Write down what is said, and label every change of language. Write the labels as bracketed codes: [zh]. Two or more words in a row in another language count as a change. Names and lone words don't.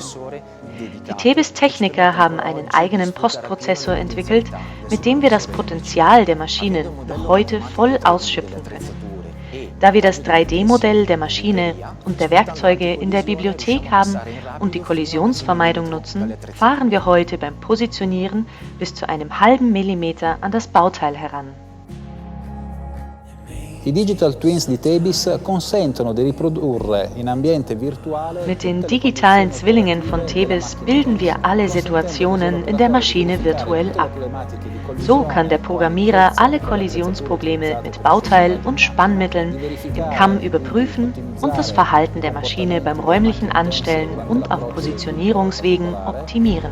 [de] Die Tebis-Techniker haben einen eigenen Postprozessor entwickelt, mit dem wir das Potenzial der Maschine noch heute voll ausschöpfen können. Da wir das 3D-Modell der Maschine und der Werkzeuge in der Bibliothek haben und die Kollisionsvermeidung nutzen, fahren wir heute beim Positionieren bis zu einem halben Millimeter an das Bauteil heran. [it] I [en] Digital Twins [it] di Tebis consentono di riprodurre in ambiente virtuale. [de] Mit den digitalen Zwillingen von Tebis bilden wir alle Situationen in der Maschine virtuell ab. So kann der Programmierer alle Kollisionsprobleme mit Bauteil- und Spannmitteln im Kamm überprüfen und das Verhalten der Maschine beim räumlichen Anstellen und auf Positionierungswegen optimieren.